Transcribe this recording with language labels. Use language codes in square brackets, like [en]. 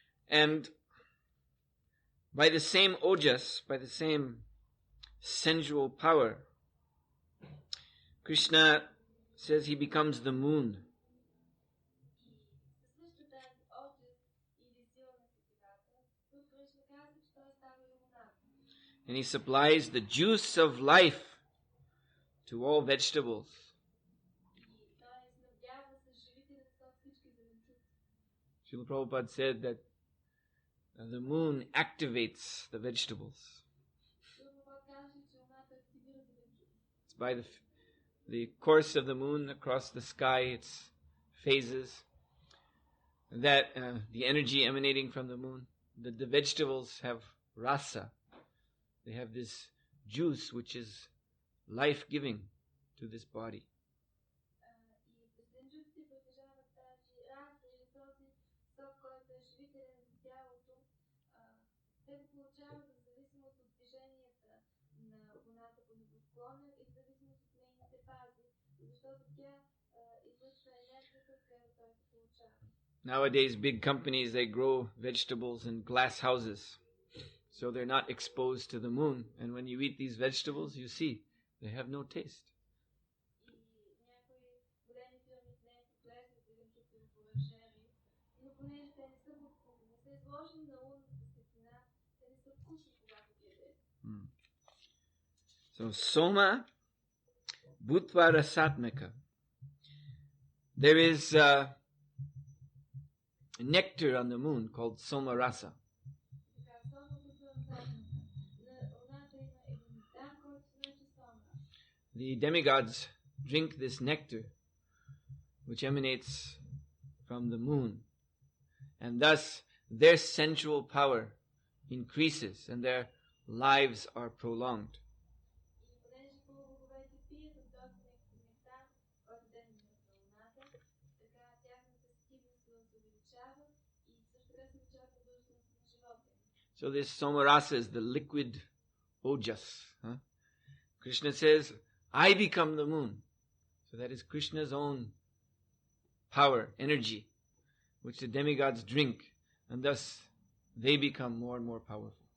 [en] And by the same ojas, by the same sensual power, Krishna says he becomes the moon. [bg] същата тази отжист или сила на сетивата, тук Кришна казва, че той става юмонат. [en] And he supplies the juice of life to all vegetables. [bg] И той снабдява с живителен сок всички зеленчуци. [en] Srila Prabhupada said that the moon activates the vegetables. [bg] Прабхупад казва, че луната активира зеленчуци. [en] It's by the course of the moon across the sky, its phases, that the energy emanating from the moon, the vegetables have rasa. They have this juice which is life-giving to this body. [bg] И зеленчуците притежават тази раса или този сок, който е живителен за тялото. Те го получават в зависимост от движенията на луната по небосклона и в зависимост от нейните фази, защото тя излъчва енергията, с която той се получава. [en] Nowadays, big companies, they grow vegetables in glass houses, so they're not exposed to the moon. And when you eat these vegetables, you see, they have no taste. [bg] И някои големи фирми днес отглеждат зеленчуци в оранжерии, но понеже те не са изложени на лунната светлина, те не са вкусни, когато ги ядеш. [en] So, Soma Bhutva Rasatmaka. There is nectar on the moon called Soma Rasa. [bg] Така, сома бутва расатмака. На луната има един нектар, който се нарича сома. [en] The demigods drink this nectar, which emanates from the moon, and thus their sensual power increases and their lives are prolonged. [bg] И понеже полубоговете пият от този нектар, който идва от луната, така тяхната сетивност се увеличава и също така се увеличава продължителността на живота им. [en] So this Somarasa is the liquid ojas. Krishna says, I become the moon. So that is Krishna's own power, energy, which the demigods drink, and thus they become more and more powerful.